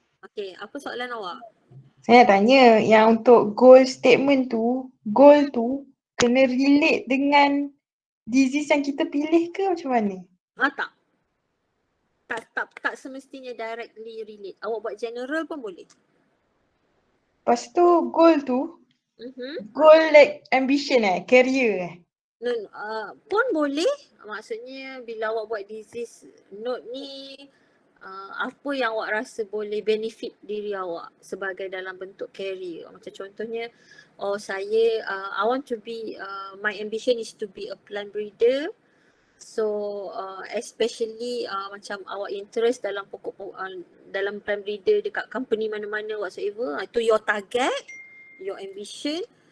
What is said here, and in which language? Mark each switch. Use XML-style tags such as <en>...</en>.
<ms>Okay, apa soalan awak? Saya nak tanya yang untuk goal statement tu, goal tu kena relate dengan disease yang kita pilih ke macam mana? Tak semestinya directly relate. Awak buat general pun boleh. Lepas tu goal tu,</ms> <en>goal like ambition career</en> <ms>Pun boleh. Maksudnya bila awak buat disease note ni, apa yang awak rasa boleh benefit diri awak sebagai dalam bentuk career. Macam contohnya,</ms> <en>I want to be, my ambition is to be a plant breeder.</en> <ms>So especially macam awak interest dalam dalam plant breeder dekat company mana-mana whatsoever, itu</ms> <en>your target, your ambition.</en>